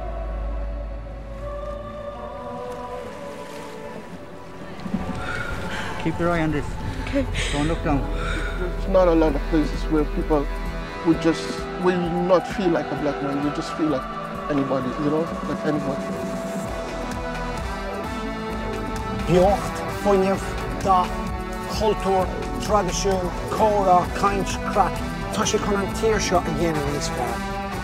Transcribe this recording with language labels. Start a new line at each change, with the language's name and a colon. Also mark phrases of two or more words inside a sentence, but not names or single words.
English: Keep your eye on this. Okay. Don't look down. There's not a lot of places where people will not feel like a black man, will just feel like anybody, you know, like anybody.
Irish: Beocht, fuinneamh, Dath, Cultúr, Traidisiún, Comhrá, Caint, Craic. Tá sé chun an tír seo a dhéanamh níos fearr.